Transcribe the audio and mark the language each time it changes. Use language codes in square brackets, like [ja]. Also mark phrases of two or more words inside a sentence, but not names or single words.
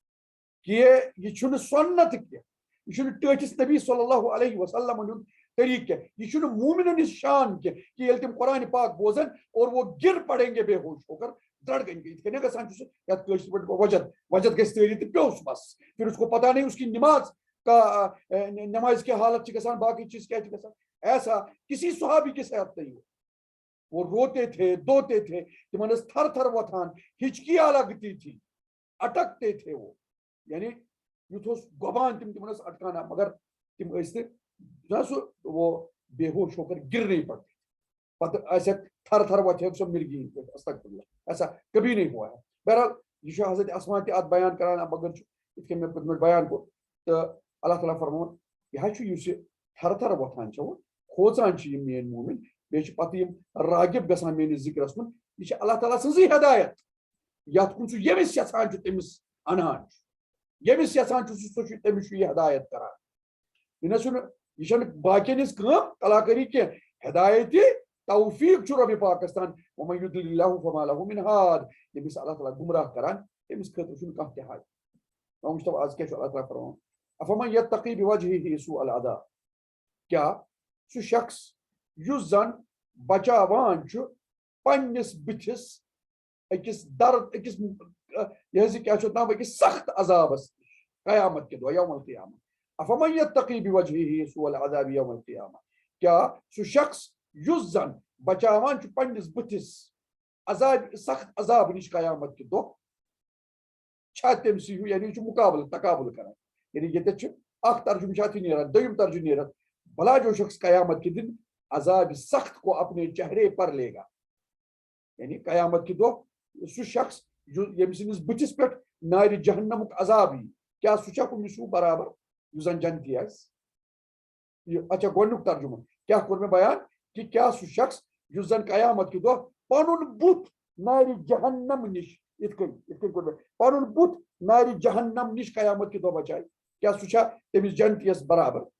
[ks] کہ یہ چھُنہٕ سنت کینٛہہ یہ چھُنہٕ ٹٲٹھس نبی صلی اللہ علیہ وسلم ہُنٛد طریقہ کینٛہہ یہ چھُنہٕ مومنن ہٕنٛز شان کینٛہہ کہ ییٚلہِ تِم قرآن پاک بوزن [ur] اور وہ گر پڑیں گے بے ہوش ہو کر دڑگیں گے [ks] یِتھ کٔنۍ گژھان چھُ سُہ یتھ کٲشِر پٲٹھۍ وجد گژھِ تٲری تہٕ پیوٚس بس [ur] پھر اس کو پتہ نہیں اس کی نماز کا نماز کی حالت [ks] چھِ گژھان باقی چیز کیا چھِ گژھان [ur] ایسا کسی صحابی کے ساتھ نہیں وہ روتے تھے دوتے تھے [ks] تمن ٲس تھر تھر وۄتھان [ur] ہچکیاں لگتی تھی اٹکتے تھے وہ [ks] یعنی یُتھ اوس گۄبان تمن ٲس اٹکانا مگر تم ٲسۍ نہٕ سُہ [ur] وہ بے ہوش ہو کر گر نہیں پڑتے [ks] پتہ ایسے تھر تھر وتھے [ur] سو مرگی استغفر اللہ ایسا کبھی نہیں ہوا ہے بہرحال [ks] یہ چھُ حضرت اسما تہِ اتھ بیان کران مگر چھُ یِتھ کٔنۍ مےٚ پٔتمہِ بیان کوٚر تہٕ اللہ تعالیٰ فرمون یہ حظ چھُ یُس یہِ تھر تھر وۄتھان چھِ کھوژان چھِ یِم میٲنۍ مومن بیٚیہِ چھِ پتہٕ یِم راغب گژھان میٲنِس ذِکرس کُن یہِ چھِ اللہ تعالیٰ سٕنٛزٕے ہدایت یتھ کُن سُہ ییٚمِس یژھان چھُ تٔمِس انان چھُ ییٚمِس یژھان چھُ سُہ چھُ تٔمِس چھُ یہِ ہدایت کران یہِ نہ چھُنہٕ یہِ چھَنہٕ باقین ہٕنٛز کٲم کلاکٲری کینٛہہ ہدایتِ توفیق چھُ رۄبِ پاکس تام [ar] ومن یضلل اللہ فما لہ من ہاد [ks] ییٚمِس اللہ تعالیٰ گمراہ کران تٔمِس خٲطرٕ چھُنہٕ کانٛہہ تہِ حل مشتبہ آز کیٛاہ چھُ اللہ تعالیٰ فرماوان [ar] افمن یتقی بوجہہ سوء العذاب [ks] کیا سُہ شخص یُس زن بچاوان چھُ پننِس بٕتھِس أکِس درد أکِس یہ حظ کیٛاہ چھُ اتھ ناو أکِس سخت عذابس نِش قیامت کے دۄہ [ar] یوم القیامہ افمن یتقی بوجہہ سوء العذاب یوم القیامہ [ks] کیا سُہ شخص یُس زن بچاوان چھُ پننِس بٕتھِس عذاب سخت عذاب نِش قیامت کے دۄہ چھا تٔمسٕے ہیوٗ یعنی یہِ چھُ مقابلہٕ تقابل کران یعنی ییٚتٮ۪تھ چھُ اکھ ترجمہٕ چھُ اتھ یہِ نیران دوٚیِم ترجمہٕ نیران [ur] بھلا جو شخص قیامت کے دن عذاب سخت کو اپنے چہرے پر لے گا یعنی قیامت کے دۄہ [ks] سُہ شخص ییٚمہِ سٕنٛدِس بٕتھِس پٮ۪ٹھ نارِ جہنمُک عذاب یی کیٛاہ سُہ چھا کُنہِ سُہ برابر یُس زن جنتی آسہِ اچھا گۄڈنیُک ترجمہٕ کیٛاہ کوٚر مےٚ بیان کہ کیٛاہ سُہ شخص یُس زن قیامت کے دۄہ پنُن بُتھ نارِ جہنم نِش یِتھ کٔنۍ کوٚر مےٚ پنُن بُتھ نارِ جہنم نِش قیامت کے دۄہ بچایہِ کیٛاہ سُہ چھا تٔمِس جنتیس برابر